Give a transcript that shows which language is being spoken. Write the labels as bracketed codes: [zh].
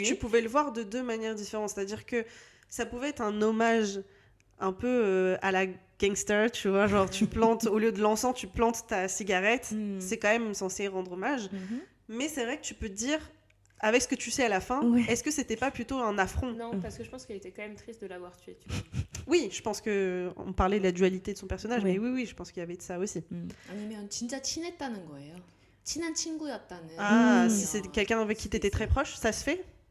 [fr] En fait, tu pouvais le voir de deux manières différentes. C'est-à-dire que ça pouvait être un hommage un peu à la gangster, tu vois, genre tu plantes, au lieu de l'encens, tu plantes ta cigarette. C'est quand même censé rendre hommage. Mais c'est vrai que tu peux te dire, avec ce que tu sais à la fin, est-ce que c'était pas plutôt un affront ? Non, parce que je pense qu'elle était quand même triste de l'avoir tué. Tu vois. Oui, je pense qu'on parlait de la dualité de son personnage, mais oui, je pense qu'il y avait de ça aussi. [ko] 아니면 진짜 친했다는 거예요. 친한 친구였다는. [fr] Ah, si c'est quelqu'un avec qui tu étais très proche, ça se fait ?